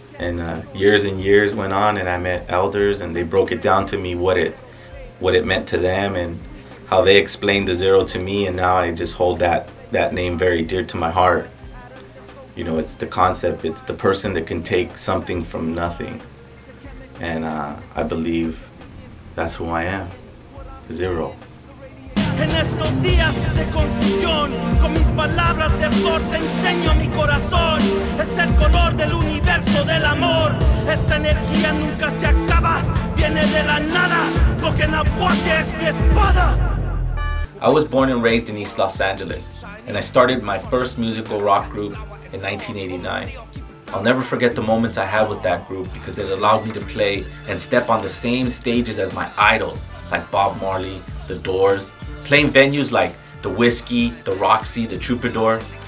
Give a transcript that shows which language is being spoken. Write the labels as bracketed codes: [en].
[en] And years went on, and I met elders, and they broke it down to me what it meant to them and how they explained the zero to me. And now I just hold that name very dear to my heart. You know, it's the concept, it's the person that can take something from nothing. And I believe that's who I am, Zero. [es] En estos días de confusión, con mis palabras de flor te enseño mi corazón. Es el color del universo del amor. Esta energía nunca se acaba, viene de la nada. Lo que nahuaque es mi espada. [en] I was born and raised in East Los Angeles, and I started my first musical rock group in 1989. I'll never forget the moments I had with that group because it allowed me to play and step on the same stages as my idols, like Bob Marley, The Doors, playing venues like the Whiskey, the Roxy, the Troubadour.